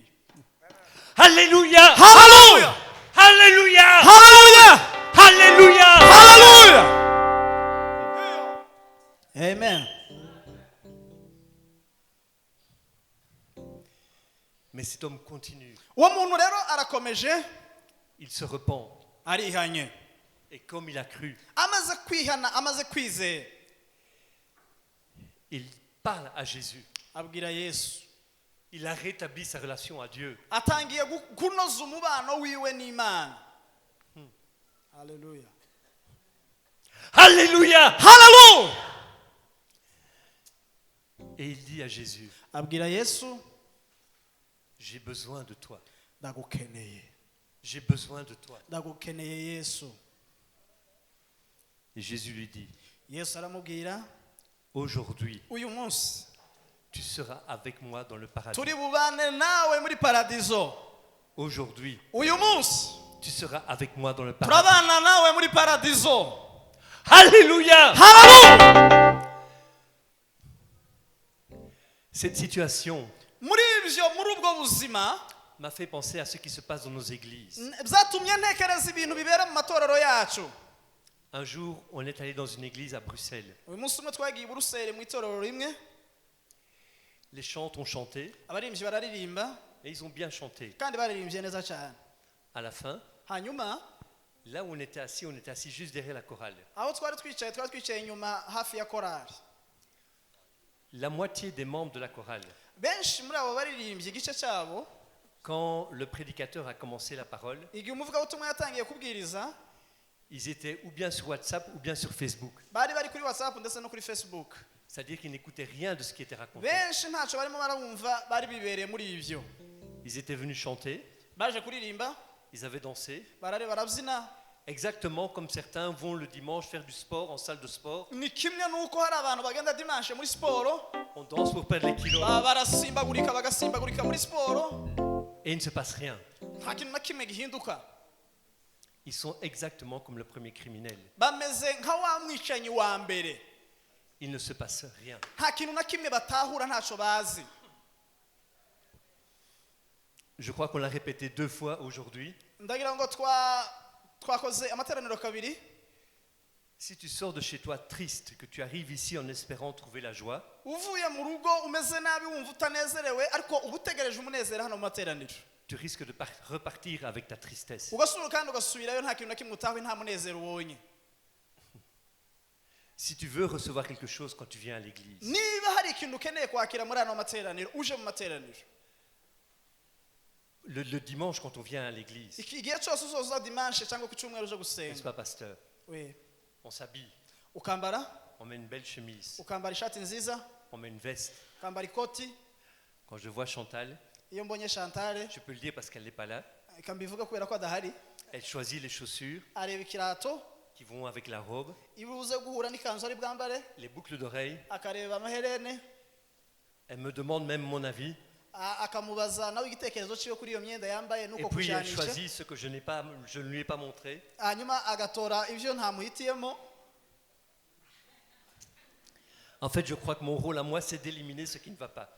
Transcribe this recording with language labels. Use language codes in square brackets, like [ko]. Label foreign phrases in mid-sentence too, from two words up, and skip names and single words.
[fr] Alléluia! [rw] Hallelujah! [fr] Alléluia! [rw] Hallelujah! [fr] Alléluia! [rw] Hallelujah! Amen. [fr] Mais cet homme continue. [rw] Uwo muntu rero arakomeje [fr] Il se repent. [rw] arihanye, [fr] Et comme il a cru, [rw] amaze kwihana, amaze kwizera, [fr] il parle à Jésus. [rw] abwira Yesu, [fr] Il a rétabli sa relation à Dieu. [rw] atangiye kunoza umubano wiwe n'Imana. Hallelujah. [fr] Alléluia! [rw] Hallelujah! [fr] Et il dit à Jésus, [rw] abwira Yesu, [fr] j'ai besoin de toi. [rw] ndagukeneye, [fr] J'ai besoin de toi. [rw] ndagukeneye Yesu. [fr] Et Jésus lui dit, [rw] Yesu aramubwira, [fr] aujourd'hui, [rw] uyu munsi [fr] tu seras avec moi dans le paradis. [rw] turi bubane nawe muri paradizo. [fr] Aujourd'hui, [rw] Uyu munsi [fr] tu seras avec moi dans le paradis. [rw] turabana nawe muri paradizo. [fr] Alléluia! [rw] Hallelujah! [fr] Cette situation [rw] muri ubwo buzima [fr] m'a fait penser à ce qui se passe dans nos églises. [rw] byatumye ntekereza ibintu bibera mu matorero yacu. [fr] Un jour, on est allé dans une église à Bruxelles. [rw] uyu munsi umwe twagiye i Buruseli mu itorero rimwe, [fr] Les chants ont chanté [rw] abaririmbyi bararirimba [fr] et ils ont bien chanté. [rw] kandi baririmbye neza cyane. [fr] À la fin, [rw] hanyuma [fr] là où on était assis juste derrière la chorale. [rw] aho twari twicaye inyuma hafi ya korari. [fr] La moitié des membres de la chorale, [rw] benshi muri abo baririmbyi igice cyabo, [fr] quand le prédicateur a commencé la parole, [rw] igihe umuvugabutumwa yatangiye kubwiriza, [fr] ils étaient ou bien sur WhatsApp ou bien sur Facebook. [rw] bari kuri WhatsApp ndetse no kuri Facebook. [fr] C'est-à-dire qu'ils n'écoutaient rien de ce qui était raconté. [rw] benshi ntacyo barimo barabumva, bari bibereye muri ibyo. [fr] Ils étaient venus chanter, [rw] baje kuririmba, [fr] ils avaient dansé, [rw] barabyina. [fr] exactement comme certains vont le dimanche faire du sport en salle de sport. [rw] ni kimwe nuko hari abantu bagenda dimanche muri siporo, [fr] On danse pour perdre les kilos [rw] barasimbagurika bagasimbagurika muri siporo, [fr] et il ne se passe rien. [rw] nta kintu na kimwe gihinduka. [fr] Ils sont exactement comme le premier criminel. [rw] bameze nka wa mwicanyi wa mbere, [fr] Il ne se passe rien. [rw] nta kintu na kimwe batahura, ntacyo bazi. [fr] Je crois qu'on l'a répété 2 fois aujourd'hui. [rw] ndagira ngo twakoze amateraniro kabiri. [fr] Si tu sors de chez toi triste, que tu arrives ici en espérant trouver la joie, [rw] uvuye mu rugo umeze nabi, wumva utanezerewe, ariko uba utegereje umunezero hano mu materaniro, [fr] tu risques de repartir avec ta tristesse. [rw] ugasubira kandi ugasubirayo nta kintu na kimwe utahuye, nta munezero ubonye. [fr] Si tu veux recevoir quelque chose quand tu viens à l'église, [rw] niba hari ikintu ukeneye kwakira muri ano materaniro, uje mu materaniro, [fr] le dimanche quand on vient à l'église, [rw] igihe cyose uzoza dimanche cyangwa ku cyumweru uje [fr] n'est-ce [rw] gusenga, [fr] pas, pasteur? [rw] we [fr] On s'habille, [rw] ukambara [fr] on met une belle chemise, [rw] ukambara ishati nziza, [fr] on met une veste. [rw] ukambara ikoti. [fr] Quand je vois Chantal, [rw] iyo mbonye Chantal, [fr] je peux le dire parce qu'elle n'est pas là, [rw] reka mbivuge kubera ko adahari, [fr] elle choisit les chaussures [rw] areba ikirato [fr] qui vont avec la robe, [rw] ibuze guhura n'ikanzu ari bwambare, [fr] les boucles d'oreilles. [rw] akareba amaherene, [fr] Elle me demande même mon avis. [rw] akamubaza nawe igitekerezo cyiwe kuri iyo myenda yambaye [fr] Et [rw] nuko [fr] puis elle [rw] kujanisha, [fr] choisit ce que je ne lui ai pas montré. [rw] hanyuma agatora ibyo ntamuhitiyemo. [fr] En fait, je crois que mon rôle à moi, c'est d'éliminer ce qui ne va pas.